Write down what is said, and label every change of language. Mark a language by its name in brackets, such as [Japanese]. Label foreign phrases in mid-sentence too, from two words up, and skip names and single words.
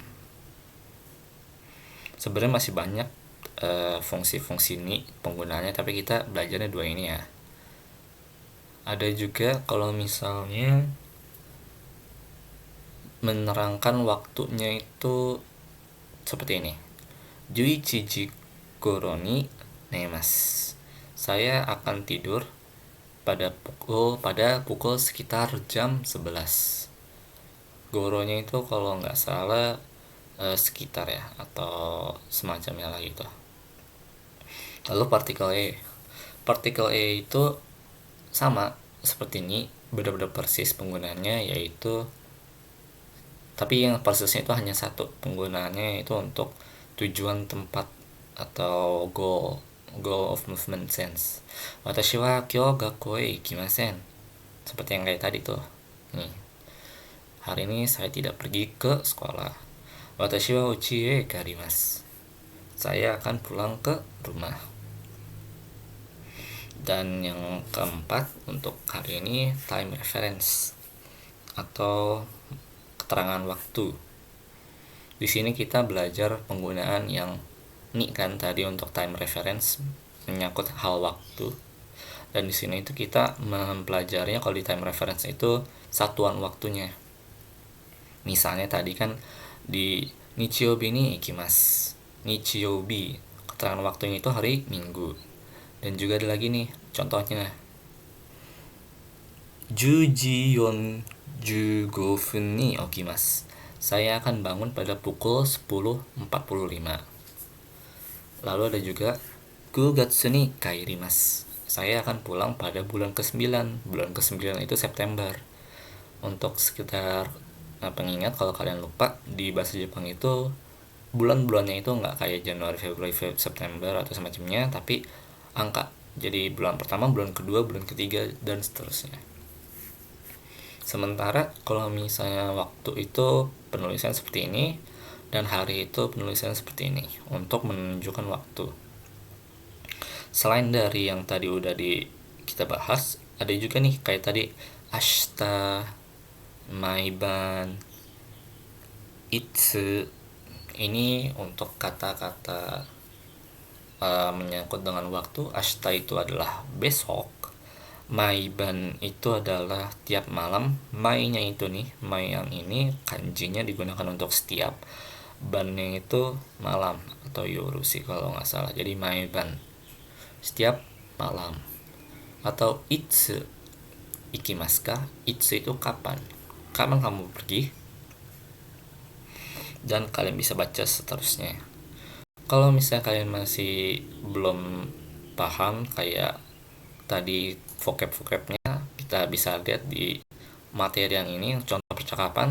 [Indonesian] Sebenarnya masih banyak fungsi-fungsi ni penggunaannya, tapi kita belajarnya dua ini ya. Ada juga kalau misalnya menerangkan waktunya itu seperti ini. [Japanese] 十一ごろに寝ます. [Indonesian] Saya akan tidur pada pukul sekitar jam 11. Goronya itu kalau nggak salah sekitar ya, atau semacamnya lah gitu. Lalu partikel E. Partikel E itu sama seperti ini, benar-benar persis penggunaannya, yaitu tapi yang persisnya itu hanya satu, penggunaannya itu untuk tujuan tempat atau [English] goal of movement sense. [Japanese] 私は今日学校へ行きません. [Indonesian] Seperti yang kayak tadi tuh. Nih. Hari ini saya tidak pergi ke sekolah. [Japanese] 私はうちへ帰ります. [Indonesian] Saya akan pulang ke rumah. Dan yang keempat untuk hari ini [English] time reference [Indonesian] atau keterangan waktu. Di sini kita belajar penggunaan yang ni kan tadi untuk [English] time reference [Indonesian] menyangkut hal waktu. Dan di sini itu kita mempelajarinya kalau di [English] time reference [Indonesian] itu satuan waktunya. Misalnya tadi kan di [Japanese] 日曜日に行きます. [Indonesian] Nichiyoubi, keterangan waktunya itu hari Minggu. Dan juga ada lagi nih contohnya. [Japanese] 10 時45分に起きます. [Indonesian] Saya akan bangun pada pukul 10.45. Lalu ada juga [Japanese] 9 月に帰ります. [Indonesian] Saya akan pulang pada bulan ke-9. Bulan ke-9 itu September. Untuk sekitar pengingat, kalau kalian lupa, di bahasa Jepang itu bulan-bulannya itu nggak kayak Januari, Februari, September atau semacamnya, tapi angka. Jadi bulan pertama, bulan kedua, bulan ketiga, dan seterusnya. Sementara kalau misalnya waktu itu penulisan seperti ini, dan hari itu penulisan seperti ini untuk menunjukkan waktu. Selain dari yang tadi udah kita bahas, ada juga nih kayak tadi [Japanese] 明日、毎晩、いつ. [Indonesian] Ini untuk kata-kata menyangkut dengan waktu. Ashita itu adalah besok, maiban itu adalah tiap malam. Mai-nya itu nih, mai yang ini kanjinya digunakan untuk setiap, bannya itu malam atau yoru sih kalau nggak salah. Jadi maiban setiap malam. [Japanese] Atau いつ行きますか. [Indonesian] Itsu itu kapan kamu pergi, dan kalian bisa baca seterusnya. Kalau misalnya kalian masih belum paham kayak tadi vocab-vocabnya, kita bisa lihat di materi yang ini, contoh percakapan.